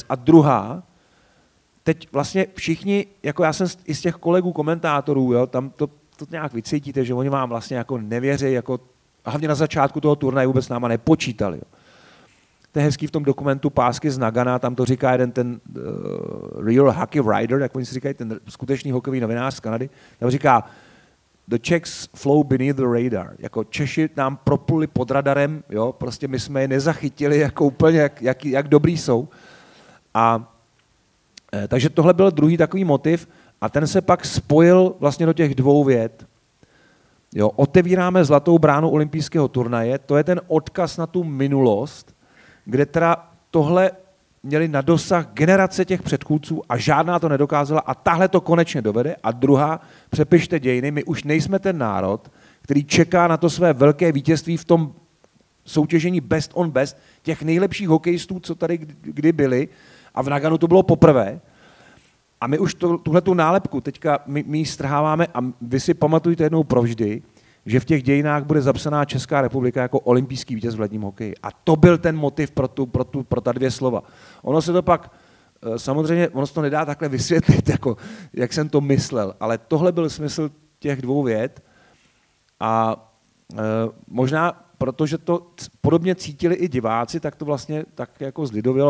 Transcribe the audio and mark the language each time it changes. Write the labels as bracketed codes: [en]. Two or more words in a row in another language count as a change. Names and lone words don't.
[cs] A druhá, teď vlastně všichni, jako já jsem i z těch kolegů komentátorů, jo, tam to nějak vycítíte, že oni vám vlastně jako nevěří, jako, a hlavně na začátku toho turnaje vůbec s náma nepočítali. Jo. To je hezký v tom dokumentu Pásky z Nagana, tam to říká jeden ten [en] real hockey writer, [cs] jak oni si říkají, ten skutečný hokejový novinář z Kanady, tam říká, [en] the Czechs flow beneath the radar. [cs] Jako Češi nám propluli pod radarem, jo, prostě my jsme je nezachytili jako úplně, jak dobrý jsou. A takže tohle byl druhý takový motiv a ten se pak spojil vlastně do těch dvou vět. Jo, otevíráme zlatou bránu olympijského turnaje, to je ten odkaz na tu minulost, kde teda tohle měli na dosah generace těch předchůdců a žádná to nedokázala a tahle to konečně dovede. A druhá, přepište dějiny, my už nejsme ten národ, který čeká na to své velké vítězství v tom soutěžení [en] best on best, [cs] těch nejlepších hokejistů, co tady kdy byli, a v Naganu to bylo poprvé. A my už tuhletu nálepku teďka my ji strháváme a vy si pamatujte jednou provždy, že v těch dějinách bude zapsaná Česká republika jako olympijský vítěz v ledním hokeji. A to byl ten motiv pro ta dvě slova. Ono se to pak, samozřejmě, ono se to nedá takhle vysvětlit, jako, jak jsem to myslel, ale tohle byl smysl těch dvou vět a možná, protože to podobně cítili i diváci, tak to vlastně tak jako zlidovělo.